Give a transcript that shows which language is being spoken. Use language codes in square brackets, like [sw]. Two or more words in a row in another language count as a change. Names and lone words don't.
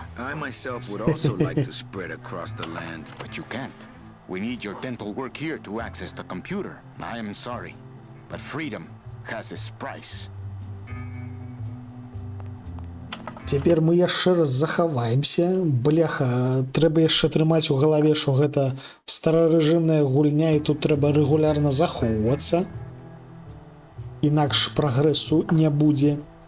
[en] I myself would also like to spread across the land. But you can't. We need your dental work here to access the computer. I am sorry, but freedom has its price. [be] Цяпер мы яшчэ раз захаваемся. Бляха, трэба яшчэ трымаць у галаве, што гэта старарэжымная гульня і тут трэба рэгулярна захоўвацца. Інакш прагрэсу не будзе.